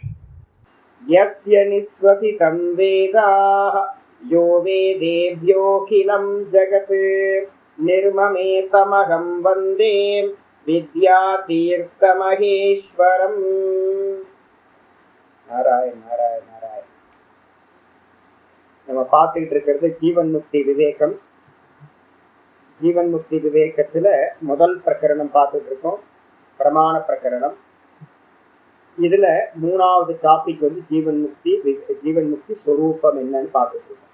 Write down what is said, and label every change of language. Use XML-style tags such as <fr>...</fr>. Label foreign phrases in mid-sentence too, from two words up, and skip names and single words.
<sa>यस्य निःश्वसितं वेदाः यो वेदेभ्योऽखिलं जगत् निर्ममेतमहं वन्दे विद्यातीर्थमहेश्वरम्। नारायण नारायण नारायण।</sa> <ta>நம்ம பார்த்துக்கிட்டு இருக்கிறது ஜீவன் முக்தி விவேகம். ஜீவன் முக்தி விவேகத்துல முதல் பிரகரணம் பார்த்துட்டு இருக்கோம், பிரமாண பிரகரணம். இதுல மூணாவது டாபிக் வந்து ஜீவன் முக்தி ஸ்வரூபம் என்னன்னு பார்த்துட்டு இருக்கோம்.</ta>